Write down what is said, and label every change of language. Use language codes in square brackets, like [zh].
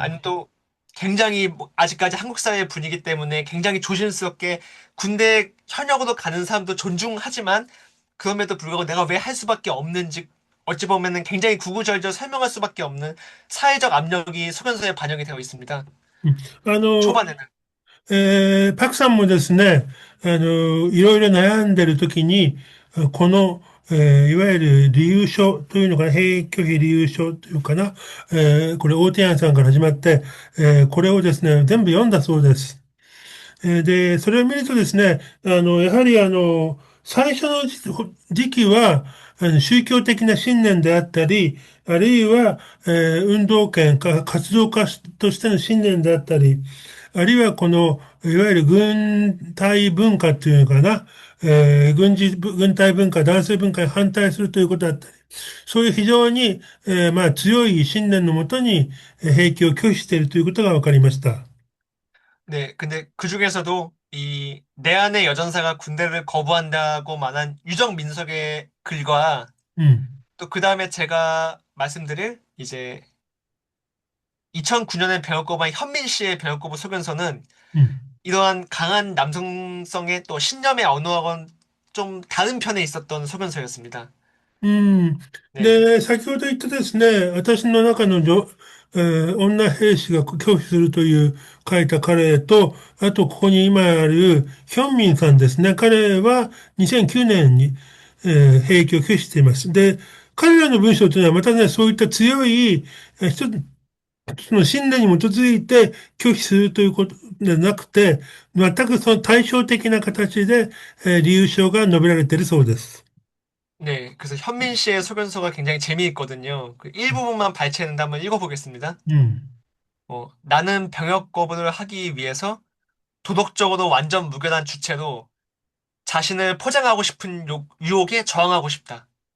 [ko] 아니면 또 굉장히 아직까지 한국 사회의 분위기 때문에 굉장히 조심스럽게 군대 현역으로 가는 사람도 존중하지만 그럼에도 불구하고 내가 왜 할 수밖에 없는지 어찌 보면은 굉장히 구구절절 설명할 수밖에 없는 사회적 압력이 소견서에 반영이 되어 있습니다. [ja] うん。 [ko] 초반에는. [ja] パクさんもですね、いろいろ悩んでるときに、この、いわゆる理由書というのかな、兵役拒否理由書というかな、これ、大手庵さんから始まって、これをですね、全部読んだそうです。で、それを見るとですね、やはり最初の時期は、宗教的な信念であったり、あるいは、運動権か活動家としての信念であったり、あるいはこの、いわゆる軍隊文化っていうのかな、軍隊文化、男性文化に反対するということだったり、そういう非常に、強い信念のもとに、兵役を拒否しているということが分かりました。 [ko] 네, 근데 그 중에서도 이 내 안의 여전사가 군대를 거부한다고 말한 유정 민석의 글과 [ja] うん。 [ko] 또 그 다음에 제가 말씀드릴 이제 2009년에 배역거부한 현민 씨의 배역거부 소견서는 음. 이러한 강한 남성성의 또 신념의 언어와는 좀 다른 편에 있었던 소견서였습니다. [ja] うん。 [ko] 네, [ja] で、先ほど言ったですね、私の中の女兵士が拒否するという書いた彼と、あとここに今あるヒョンミンさんですね。彼は2009年に、兵役を拒否しています。で、彼らの文章というのはまたね、そういった強い、一つの信念に基づいて拒否するということではなくて、全くその対照的な形で、理由書が述べられているそうです。 [ko] 네. 그래서 현민 씨의 소견서가 굉장히 재미있거든요. 그 일부분만 발췌했는데 한번 읽어보겠습니다. [ja] うん。 [ko] 나는 병역 거부를 하기 위해서 도덕적으로 완전 무결한 주체로 자신을 포장하고 싶은 유혹에 저항하고 싶다.